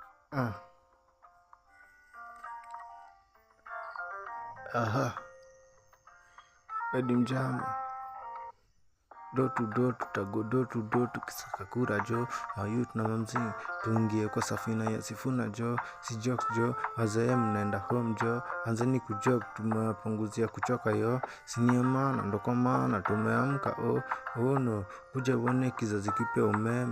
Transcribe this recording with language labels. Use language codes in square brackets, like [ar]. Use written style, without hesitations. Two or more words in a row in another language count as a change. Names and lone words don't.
[sw] Ah, aha, Edi Mjama. [en] Door to door [sw] tutago [en] door to door [sw] tukisaka kura jo, youth na mamzing tuingie kwa safina ya Sifuna jo, si jokes jo, wazee mnaenda home jo, anzeni kujob tumewapunguzia kuchoka yo, sinia maana ndo kwa maana tumeamka [en] oh no, [sw] kuja uone kizazi kipya umeme.